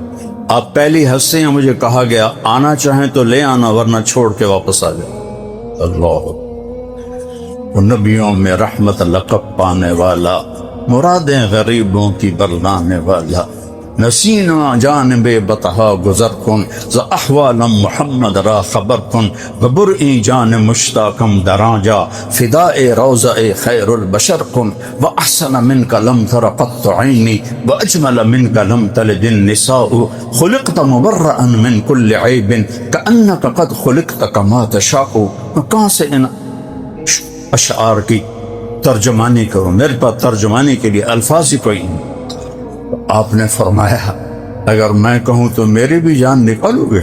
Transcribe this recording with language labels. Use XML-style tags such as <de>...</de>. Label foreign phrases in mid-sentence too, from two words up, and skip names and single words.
<ur>آپ پہلی ہستی ہیں، مجھے کہا گیا آنا چاہیں تو لے آنا ورنہ چھوڑ کے واپس آ جانا. اللہ، وہ نبیوں میں رحمت لقب پانے والا، مرادیں غریبوں کی برلانے والا،</ur> <fa>نسینا جانب بطحا گزر کن ز احوال محمد را خبر کن وبرئی جان مشتاقم دراجا فداء روضہ خیر البشر کن</fa> <ar>واحسن منک لم تر قط عینی واجمل منک لم تلد النساء خلقت مبرئا من کل عیب کأنک قد خلقت کما تشاء.</ar> <ur>کہاں سے ان اشعار کی ترجمانی کروں؟ میرے پاس ترجمانی کے لیے الفاظ ہی کوئی نہیں. آپ نے فرمایا اگر میں کہوں تو میری بھی جان نکالو گے؟</ur>